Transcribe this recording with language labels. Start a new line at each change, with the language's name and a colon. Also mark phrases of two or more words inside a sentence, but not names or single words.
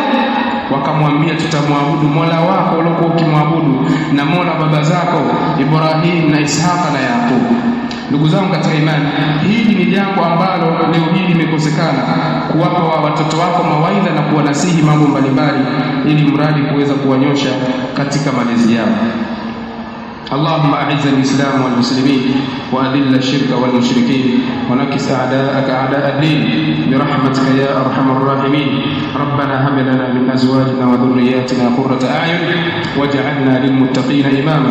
Swahili: Wakamwambia, tutamwabudu Mola wako uliokuwa ukimwabudu na Mola baba zako Ibrahim na Ishaka na Yaqub. Ndugu zangu katika imani, hili ni jambo ambalo leo hili limekosekana, kuwapa watoto wako mawaidha na kuwanasihi mambo mbalimbali, ili mradi kuweza kuwanyosha katika malezi yao.
Arabic: اللهم أعز الإسلام والمسلمين وأذل الشرك والمشركين ونكس أعداءك أعداء الدين برحمتك يا أرحم الراحمين. ربنا هب لنا من أزواجنا وذرياتنا قرة أعين واجعلنا للمتقين إماما.